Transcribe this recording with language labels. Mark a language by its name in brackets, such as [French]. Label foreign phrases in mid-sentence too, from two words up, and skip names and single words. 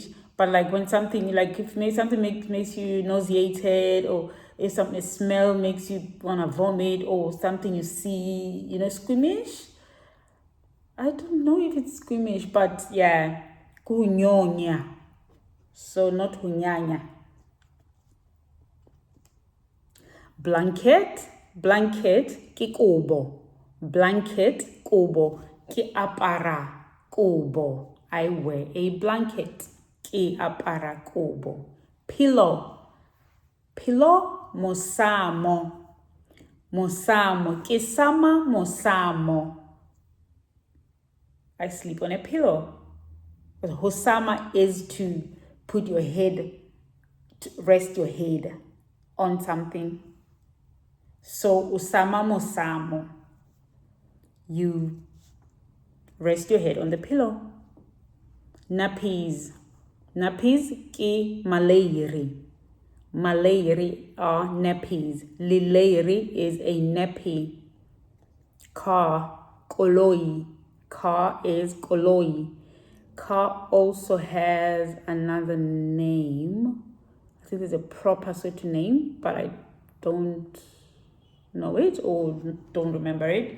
[English] But like when something, like if something makes you nauseated, or if a smell makes you want to vomit, or something you see, squeamish. I don't know if it's squeamish, but yeah, kunyonya. So not hunyanya. Blanket, [Southern Sotho] ki kobo. Blanket, kobo, ki apara, kobo. [English] I wear a blanket, [Southern Sotho] ki apara, kobo. Pillow, mosamo. Mosamo, ki sama mosamo. [English] I sleep on a pillow. But hosama is to put your head, to rest your head on something. So [Southern Sotho] usama mosamo, [English] you rest your head on the pillow. [Southern Sotho] Nappies ki malayeri. [English] Malayeri are nappies. Lilayeri is a nappy. Car, koloi. Car is koloi. Car also has another name. I think there's a proper Sotho name, but I don't know it or don't remember it.